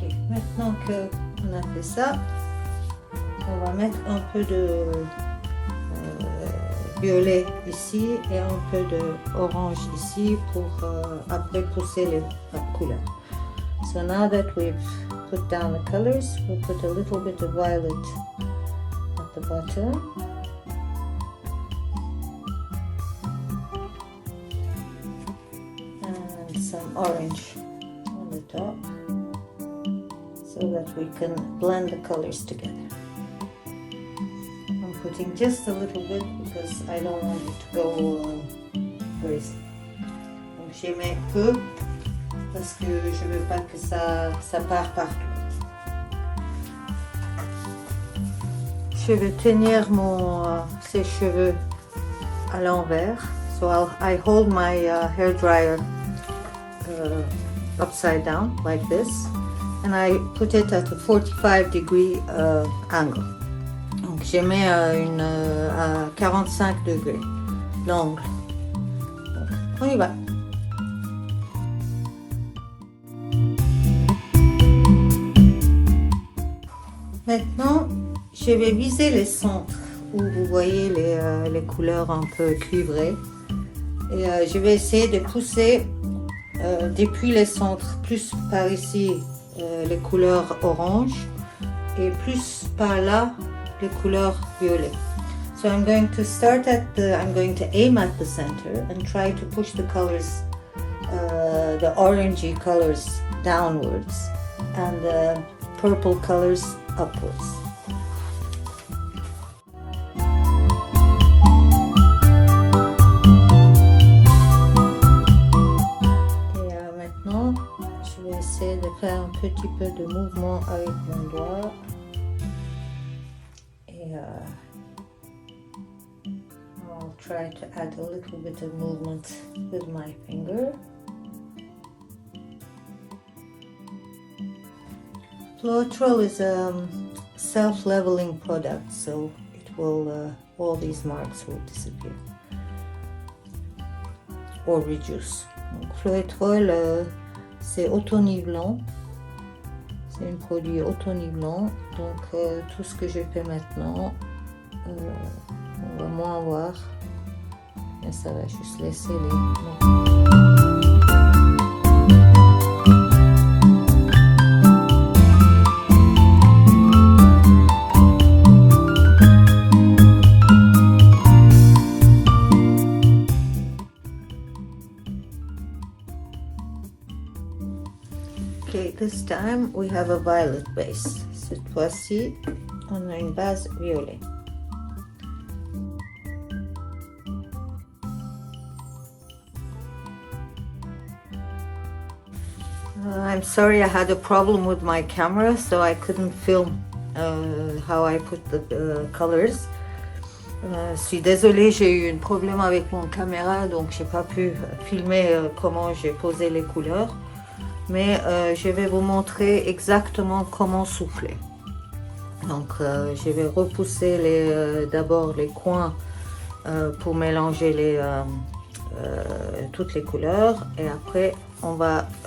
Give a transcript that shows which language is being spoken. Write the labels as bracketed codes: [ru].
[fr] Maintenant qu'on a fait ça, on va mettre un peu de violet ici et un peu de orange ici pour après pousser la couleur. [en] So now that we've put down the colors, we'll put a little bit of violet at the bottom. And some orange on the top, so that we can blend the colors together. I'm putting just a little bit because I don't want it to go crazy. [fr] Donc j'y mets peu parce que je veux pas que ça part partout. Je vais tenir mon sèche-cheveux à l'envers. [en] So I hold my hair dryer upside down like this. and I put it at a 45-degree angle. [fr] Donc j'ai mis à 45 degrés l'angle. On y va. Maintenant, je vais viser les centres où vous voyez les couleurs un peu cuivrées. Et je vais essayer de pousser depuis les centres, plus par ici les couleurs orange et plus par là les couleurs violet. [en] So I'm going to I'm going to aim at the center and try to push the colors, the orangey colors downwards and the purple colors upwards. [fr] Maintenant, je vais essayer de faire un petit peu de mouvement avec mon doigt. Et [en] I'll try to add a little bit of movement with my finger. Fluidart is a self-leveling product, so it will all these marks will disappear or reduce. [fr] Donc, Fluidart, c'est auto-nivelant, c'est un produit auto-nivelant, donc tout ce que je fais maintenant, on va moins voir, mais ça va juste laisser les... [en] Okay, this time we have a violet base. [fr] Cette fois-ci, on a une base violet. [en] I'm sorry, I had a problem with my camera, so I couldn't film how I put the colors. [fr] Je suis désolée, j'ai eu un problème avec mon caméra, donc j'ai pas pu filmer comment j'ai posé les couleurs. Mais je vais vous montrer exactement comment souffler. Donc je vais repousser d'abord les coins pour mélanger toutes les couleurs et après on va